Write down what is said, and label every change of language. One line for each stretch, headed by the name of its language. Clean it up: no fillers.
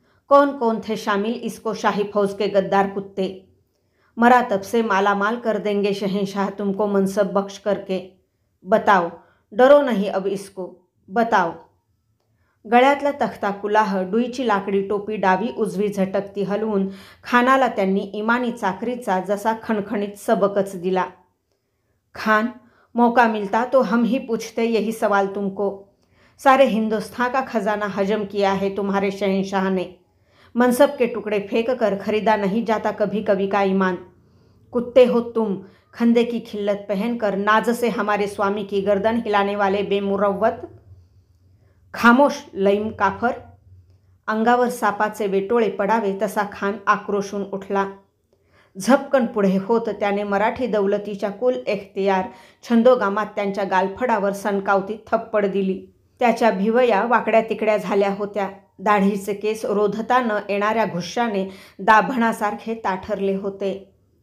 Hindi: कौन कौन थे शामिल इसको शाही फौज के गद्दार कुत्ते, मरा तब से माला माल कर देंगे शहंशाह तुमको मनसब बख्श करके, बताओ, डरो नहीं अब इसको, बताओ.
Marathi: गळ्यातला तख्ता कुलाह, डुईची लाकडी टोपी डावी उजवी झटकती हलवून खानाला त्यांनी इमानी चाकरीचा जसा खणखणीत सबकच दिला.
Hindi: खान, मौका मिलता तो हम ही पूछते यही सवाल तुमको. सारे हिंदुस्तान का खजाना हजम किया है तुम्हारे शहंशाह ने, मनसब के टुकड़े फेंक कर खरीदा नहीं जाता कभी कभी का ईमान. कुत्ते हो तुम, खंदे की खिल्लत पहनकर नाज से हमारे स्वामी की गर्दन हिलाने वाले बेमुरव्वत. खामोश लईम काफर.
Marathi: अंगावर सापाचे वेटोळे पडावे तसा खान आक्रोशून उठला. झपकन पुढे होत त्याने मराठी दौलतीच्या कुल एख्तियार छंदोगामात त्यांच्या गालफडावर सणकावती थप्पड दिली. त्याच्या भिवया वाकड्या तिकड्या झाल्या होत्या. दाढीचे केस रोधता न येणाऱ्या घुश्याने दाभणासारखे ताठरले होते.